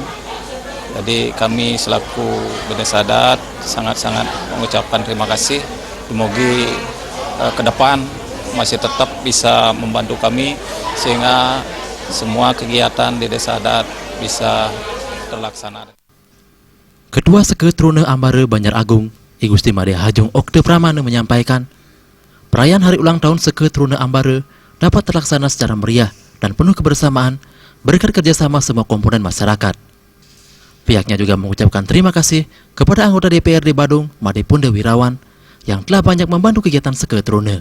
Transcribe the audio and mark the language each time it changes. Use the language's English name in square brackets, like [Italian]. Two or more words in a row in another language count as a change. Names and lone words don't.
[Indonesian] Jadi kami selaku Desa Adat sangat-sangat mengucapkan terima kasih. Semoga ke depan masih tetap bisa membantu kami sehingga semua kegiatan di Desa Adat bisa terlaksana. Ketua Seketrune Ambare Banjar Agung, I Gusti Made Hajung Okte Pramana menyampaikan, perayaan hari ulang tahun Seketrune Ambare dapat terlaksana secara meriah dan penuh kebersamaan berkat kerjasama semua komponen masyarakat. Pihaknya juga mengucapkan terima kasih kepada anggota DPRD Badung Made Pondawirawan yang telah banyak membantu kegiatan Seketrune.